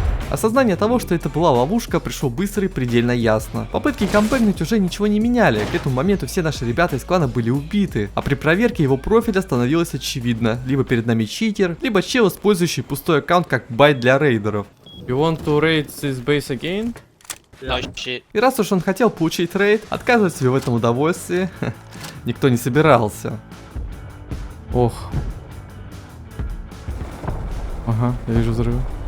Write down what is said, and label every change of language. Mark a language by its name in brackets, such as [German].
[Russian] Осознание того, что это была ловушка, пришло быстро и предельно ясно. Попытки камбэкнуть уже ничего не меняли. К этому моменту все наши ребята из клана были убиты. А при проверке его профиля становилось очевидно. Либо перед нами читер, либо чел, использующий пустой аккаунт как байт для рейдеров. [English] You want to raid this base again? No shit. [Russian] И раз уж он хотел получить рейд, отказывать себе в этом удовольствии никто не собирался. Ох. Ага, я вижу взрывы.